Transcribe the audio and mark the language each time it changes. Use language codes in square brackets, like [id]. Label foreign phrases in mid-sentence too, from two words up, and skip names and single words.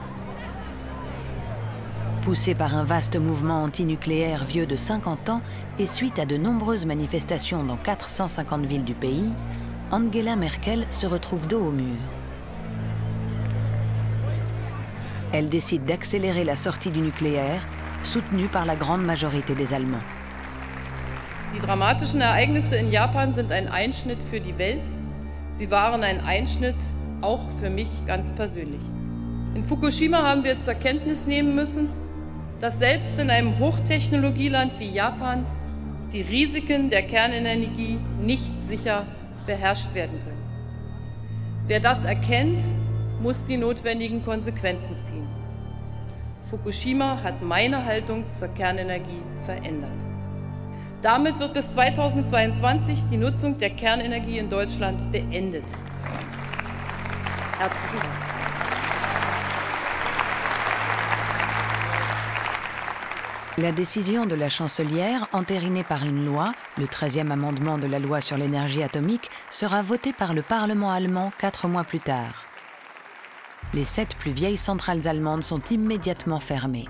[fr] Poussée par un vaste mouvement antinucléaire vieux de 50 ans et suite à de nombreuses manifestations dans 450 villes du pays, Angela Merkel se retrouve dos au mur. Elle décide d'accélérer la sortie du nucléaire, soutenue par la grande majorité des Allemands. [de] Die dramatischen Ereignisse in Japan sind ein Einschnitt für die Welt. Sie waren ein Einschnitt auch für mich ganz persönlich. In Fukushima haben wir zur Kenntnis nehmen müssen, dass selbst in einem Hochtechnologieland wie Japan die Risiken der Kernenergie nicht sicher beherrscht werden können. Wer das erkennt, muss die notwendigen Konsequenzen ziehen. Fukushima hat meine Haltung zur Kernenergie verändert. Damit wird bis 2022 die Nutzung der Kernenergie in Deutschland beendet. Herzlichen Dank. [fr] La décision de la chancelière, entérinée par une loi, le 13e amendement de la loi sur l'énergie atomique, sera votée par le Parlement allemand 4 mois plus tard. Les 7 plus vieilles centrales allemandes sont immédiatement fermées.